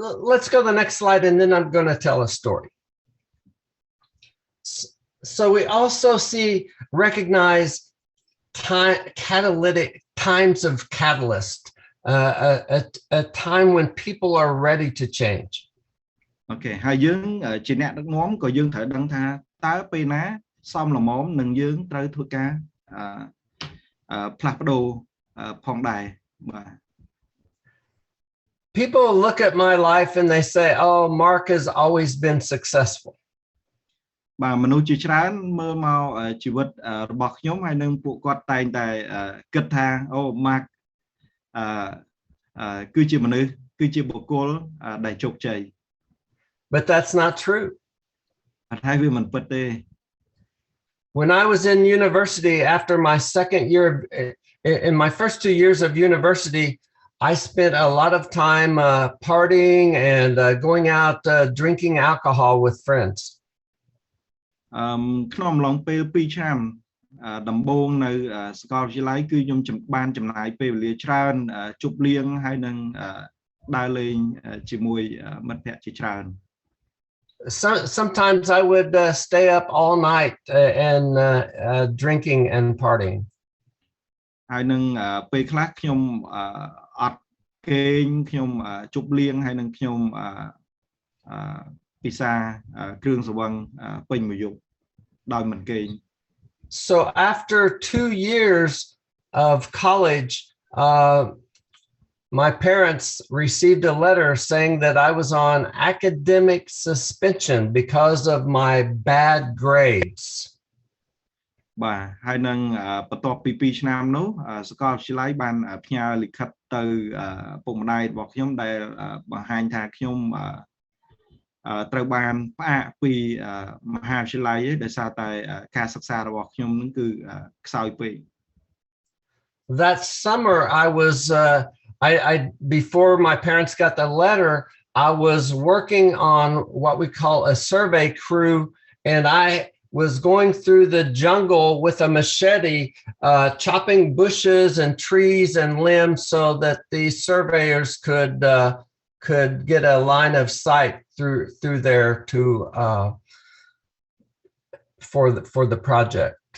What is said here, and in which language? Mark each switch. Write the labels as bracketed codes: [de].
[en] Let's go to the next slide and then I'm going to tell a story. So we also recognize times of catalyst, a time when people are ready to change. [km] Okay ហើយយើងជាអ្នកដឹកនាំក៏យើងត្រូវដឹងថាតើពេលណាសមល្មមនឹងយើងត្រូវធ្វើការផ្លាស់ប្ដូរផងដែរបាទ [en] People look at my life and they say, oh, Mark has always been successful. [km] បាទមនុស្សជាច្រើនមើលមកជីវិតរបស់ខ្ញុំហើយនឹងពួកគាត់តែងតែគិតថាអូ Mark គឺជាមនុស្សគឺជាបុគ្គលដែលជោគជ័យ [en] But that's not true. [km] ហើយវាមិនពិតទេ [en] When I was in university, after my second year, in my first 2 years of university, I spent a lot of time partying and going out drinking alcohol with friends. [km] ក្នុងអំឡុងពេល2ឆ្នាំដំបូងនៅសាកលវិទ្យាល័យគឺខ្ញុំបានចំណាយពេលវេលាច្រើនជប់លៀងហើយនឹងដើរលេងជាមួយមិត្តភ័ក្តិជាច្រើន [en] Sometimes I would stay up all night and drinking and partying. [km] ហើយនឹងពេលខ្លះខ្ញុំអត់គេងខ្ញុំជប់លៀងហើយនឹងខ្ញុំពិសាគ្រឿងស្រវឹងពេញមួយយប់ដោយមិនគេង [en] So after 2 years of college, my parents received a letter saying that I was on academic suspension because of my bad grades. [km] បាទហើយនឹងបន្ទាប់ពី2ឆ្នាំនោះសាកលវិទ្យាល័យបានផ្ញើលិខិតទៅពុកម្ដាយរបស់ខ្ញុំដែលបង្ហាញថាខ្ញុំត្រូវបានផ្អាកពីមហាវិទ្យាល័យដោយសារតែការសិក្សារបស់ខ្ញុំនឹងគឺខ្សោយពេក [en] That summer I was I before my parents got the letter, I was working on what we call a survey crew, and I was going through the jungle with a machete, chopping bushes and trees and limbs so that the surveyors could get a line of sight through there to for the project.